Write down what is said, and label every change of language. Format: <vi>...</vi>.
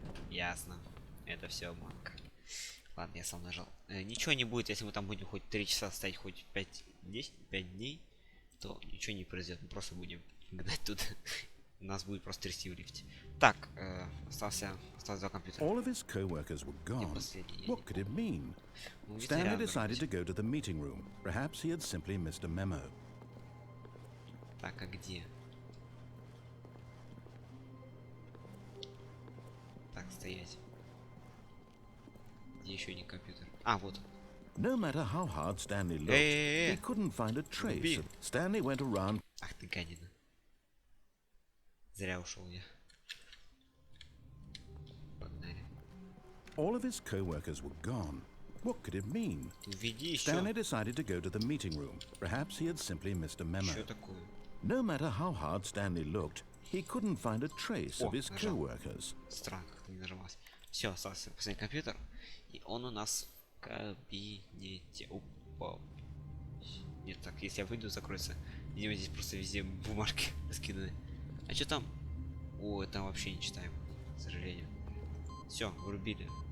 <ru>Ясно. Это все обманка. Ладно, я сам нажал. Ничего не будет, если мы там будем хоть 3 часа стоять, хоть 5 дней, то ничего не произойдет. Мы просто будем гнать тут. Нас будет просто трясти в лифте. Так, осталось 2 компьютера.</ru> <en>All of his co-workers were gone. What could it mean? Stanley decided to go to the meeting room. Perhaps he had simply missed a memo.</en> <ru>Так, а где? Так, стоять. Где еще один компьютер? А, вот.</ru> <en>No matter how hard Stanley looked, he couldn't find a trace. Stanley went around.</en> <ru>Ах ты. Гадина. Зря ушел я. Погнали.</ru> <en>All of his co-workers were gone. What could it mean?</en> <ru>Уведи еще.</ru> <en>Stanley decided to go to the meeting room. Perhaps he had simply missed a memo.</en> <ru>Что такое?</ru> <en>No matter how hard Stanley looked, he couldn't find a trace of his</en> <ru>нажал.</ru> <en>co-workers.</en> <ru>Странно, как-то не нажималось. Все, остался последний компьютер. И он у нас в кабинете. Опа. Нет, так, если я выйду, закроется. Видимо, здесь просто везде бумажки раскиданы. А что там? О, там вообще не читаем, к сожалению. Все, врубили.</ru>